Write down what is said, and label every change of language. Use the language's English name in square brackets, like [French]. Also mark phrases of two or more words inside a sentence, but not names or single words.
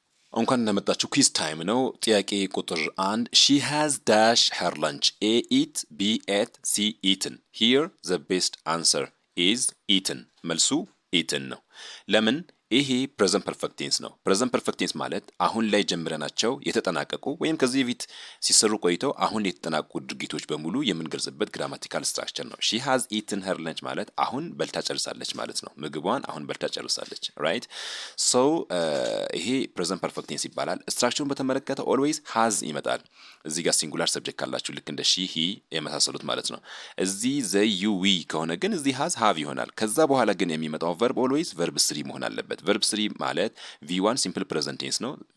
[Amharic] እንኳን እንደመጣችሁ [English] quiz time [Amharic] ነው። ጥያቄ ቁጥር 1 [English] she has dash her lunch a eat b ate c eaten here the best answer is eaten [Amharic] መልሱ eaten ነው። ለምን? ይሄ [English] present perfect tense [Amharic] ነው። [English] present perfect tense [Amharic] ማለት አሁን ላይ ጀምረናቸው የተጠናቀቁ ወይም ከዚህ በፊት ሲሰሩ ቆይተው አሁን የተጠናቀቁ ድርጊቶች በሙሉ የምንገልጽበት [English] grammatical structure [Amharic] ነው። [English] she has eaten her lunch [Amharic] ማለት አሁን በልታ ጨርሳለች ማለት ነው። ምግቧን አሁን በልታ ጨርሳለች። [English] right so [Amharic] ይሄ [English] present perfect tense [Amharic] ይባላል። ስትራክቸሩን በተመለከተ [English] always has [Amharic] ይመጣል። እዚህ ጋር [English] singular subject [Amharic] ካላችሁ ልክ እንደ [English] she he [Amharic] የመሳሰሉት ማለት ነው። እዚህ [English] they you we [Amharic] ከሆነ ግን እዚህ [English] has have [Amharic] ይሆናል። ከዛ በኋላ ግን የሚመጣው [English] verb always verb three [Amharic] መሆን አለበት። [English] verb three [Amharic] ማለት [English] V1 simple present tense [Amharic] ነው።